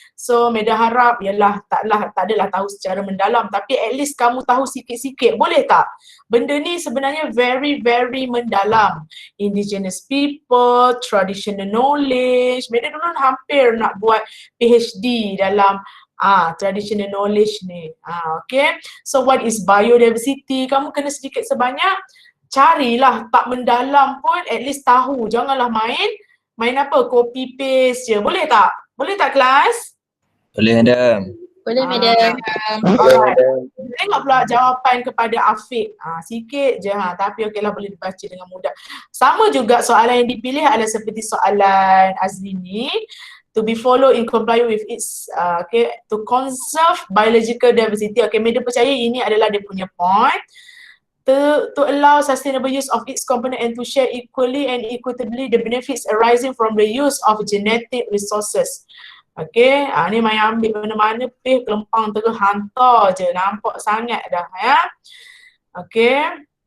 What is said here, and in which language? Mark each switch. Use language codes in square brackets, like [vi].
[ms] So Madam harap ialah tak adalah tahu secara mendalam, tapi [en] at least [ms] kamu tahu sikit-sikit, boleh tak? Benda ni sebenarnya [en] very very [ms] mendalam. [en] Indigenous people, traditional knowledge. [ms] Madam dulu hampir nak buat PhD dalam [en] traditional knowledge [ms] ni. Okay. [en] So what is biodiversity? [ms] Kamu kena sedikit sebanyak carilah, tak mendalam pun [en] at least [ms] tahu. Janganlah main apa, copy paste je. Boleh tak? Boleh tak kelas? Boleh Madam. Boleh Madam. Alright. Tengok pula jawapan kepada Afiq. Sikit je tapi okeylah, boleh dibaca dengan mudah. Sama juga soalan yang dipilih adalah seperti soalan Azlini. [en] To be followed in compliance with its to conserve biological diversity. [ms] Okay, Madam percaya ini adalah dia punya point. [en] To allow sustainable use of its component and to share equally and equitably the benefits arising from the use of genetic resources. [ms] Okay, ni main ambil mana-mana kelempang terus hantar je, nampak sangat dah ya. Okay.